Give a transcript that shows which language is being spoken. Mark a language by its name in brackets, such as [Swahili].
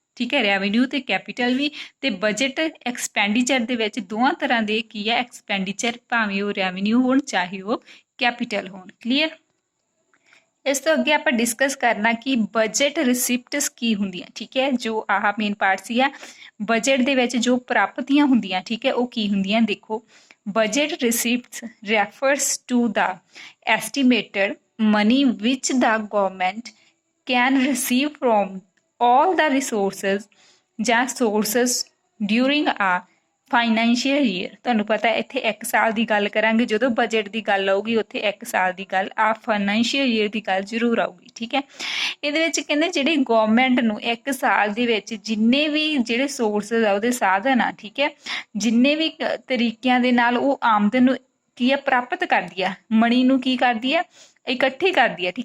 [Punjabi] ਠੀਕ ਹੈ, ਰੈਵਨਿਊ ਤੇ ਕੈਪੀਟਲ ਵੀ ਤੇ ਬਜਟ ਐਕਸਪੈਂਡੀਚਰ ਦੇ ਵਿੱਚ ਦੋਹਾਂ ਤਰ੍ਹਾਂ ਦੇ ਕੀ ਹੈ ਐਕਸਪੈਂਡੀਚਰ, ਭਾਵੇਂ ਉਹ ਰੈਵਨਿਊ ਹੋਣ ਚਾਹੇ ਉਹ ਕੈਪੀਟਲ ਹੋਣ। ਕਲੀਅਰ। ਇਸ ਤੋਂ ਅੱਗੇ ਆਪਾਂ ਡਿਸਕਸ ਕਰਨਾ ਕਿ ਬਜਟ ਰਿਸਿਪਟਸ ਕੀ ਹੁੰਦੀਆਂ। ਠੀਕ ਹੈ, ਜੋ ਆਹ ਮੇਨ ਪਾਰਟ ਸੀਗਾ ਬਜਟ ਦੇ ਵਿੱਚ ਜੋ ਪ੍ਰਾਪਤੀਆਂ ਹੁੰਦੀਆਂ। ਠੀਕ ਹੈ, ਉਹ ਕੀ ਹੁੰਦੀਆਂ ਦੇਖੋ [English] budget receipts refers to the estimated money which the government can receive from all the resources ਜਾਂ sources during a financial year. [Punjabi] ਤੁਹਾਨੂੰ ਪਤਾ ਇੱਥੇ ਇੱਕ ਸਾਲ ਦੀ ਗੱਲ ਕਰਾਂਗੇ, ਜਦੋਂ ਬਜਟ ਦੀ ਗੱਲ ਆਊਗੀ ਉੱਥੇ ਇੱਕ ਸਾਲ ਦੀ ਗੱਲ ਆ ਫਾਈਨੈਂਸ਼ੀਅਲ ਈਅਰ ਦੀ ਗੱਲ ਜ਼ਰੂਰ ਆਊਗੀ। ਠੀਕ ਹੈ, ਇਹਦੇ ਵਿੱਚ ਕਹਿੰਦੇ ਜਿਹੜੀ ਗੌਰਮੈਂਟ ਨੂੰ ਇੱਕ ਸਾਲ ਦੇ ਵਿੱਚ ਜਿੰਨੇ ਵੀ ਜਿਹੜੇ ਸੋਰਸਿਸ ਆ ਉਹਦੇ ਸਾਧਨ ਆ। ਠੀਕ ਹੈ, ਜਿੰਨੇ ਵੀ ਤਰੀਕਿਆਂ ਦੇ ਨਾਲ ਉਹ ਆਮਦਨ ਨੂੰ ਕੀ ਆ ਪ੍ਰਾਪਤ ਕਰਦੀ ਆ, ਮਨੀ ਨੂੰ ਕੀ ਕਰਦੀ ਆ ਇਕੱਠੀ ਕਰਦੀ ਆ।